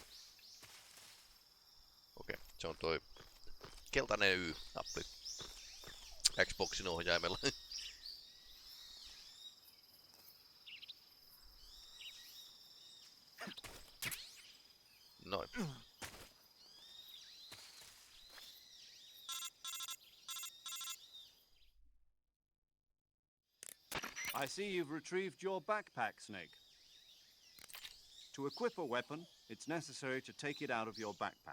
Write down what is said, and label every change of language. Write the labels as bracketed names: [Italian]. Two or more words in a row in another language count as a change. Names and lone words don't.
[Finnish] Okei, se on toi keltainen Y-nappi Xboxin ohjaimella. Noin. [English] I see you've retrieved your backpack, Snake. To equip a weapon, it's necessary to take it out of your backpack.